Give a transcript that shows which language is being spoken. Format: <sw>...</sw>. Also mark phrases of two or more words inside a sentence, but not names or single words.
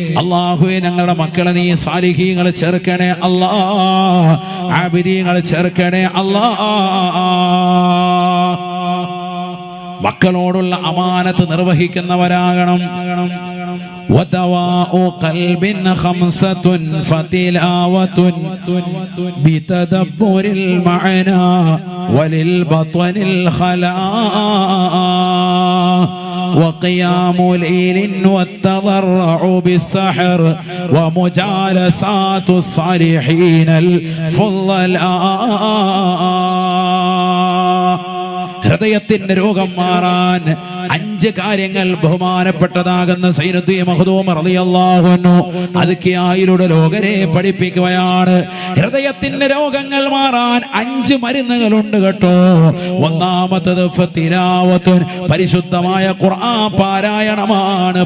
<ml>അല്ലാഹുവേ ഞങ്ങളുടെ മക്കളെ നീ സാലിഹീങ്ങൾ ചേർക്കണേ അല്ലാ, ആബിദീങ്ങൾ ചേർക്കണേ അല്ലാ. മക്കളോടുള്ള അമാനത്ത് നിർവഹിക്കുന്നവരാകണം.</ml> <ar>ودواء قلب خمسة فتلاوة بتدبر المعنى وللبطن الخلاء وقيام ليل والتضرع بالسحر ومجالسات الصالحين الفضلاء.</ar> <ml>ഹൃദയത്തിന്റെ രോഗം മാറാൻ 5 കാര്യങ്ങൾ ബഹുമാനപ്പെട്ടതാകുന്ന സൈനുദ്ദീൻ മഖ്ദൂം</ml> <ar>رضي الله عنه</ar> <ml>അദ്കിയായിലൂടെ ലോകരെ പഠിപ്പിക്കുകയാണ്. ഹൃദയത്തിന്റെ രോഗങ്ങൾ മാറാൻ 5 മരുന്നുകളുണ്ട് കേട്ടോ. ഒന്നാമത്തത് ഫതിലാവത്തുൻ, പരിശുദ്ധമായ ഖുർആൻ പാരായണമാണ്.</ml>